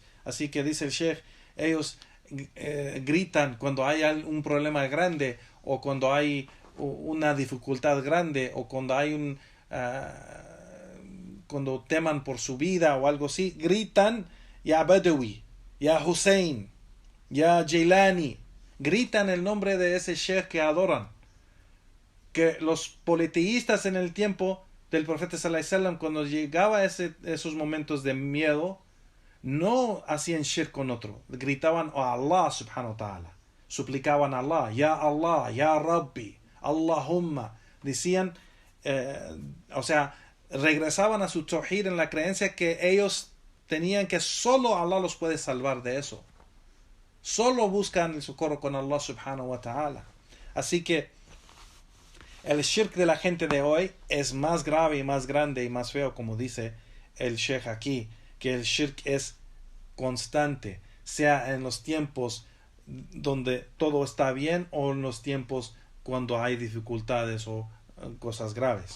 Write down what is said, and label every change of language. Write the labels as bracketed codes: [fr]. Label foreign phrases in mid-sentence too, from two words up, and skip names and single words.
[es] Así que dice el Sheikh, ellos gritan cuando hay un problema grande o cuando hay una dificultad grande o cuando hay cuando teman por su vida o algo así, gritan [ar] يا بدوي يا حسين يا جيلاني, [es] gritan el nombre de ese sheikh que adoran. Que los politeístas en el tiempo del profeta [ar] صلى الله عليه وسلم, [es] cuando llegaba esos momentos de miedo, no hacían shirk con otro, gritaban a [ar] الله سبحانه وتعالى, [es] suplicaban a Allah, [ar] يا ربي اللهم, [es] decían, o sea, regresaban a su tawhid en la creencia que ellos tenían que solo Allah los puede salvar de eso. Solo buscan el socorro con [ar] الله سبحانه وتعالى. [es] Así que el shirk de la gente de hoy es más grave y más grande y más feo, como dice el sheikh aquí, que el shirk es constante, sea en los tiempos donde todo está bien o en los tiempos cuando hay dificultades o cosas graves.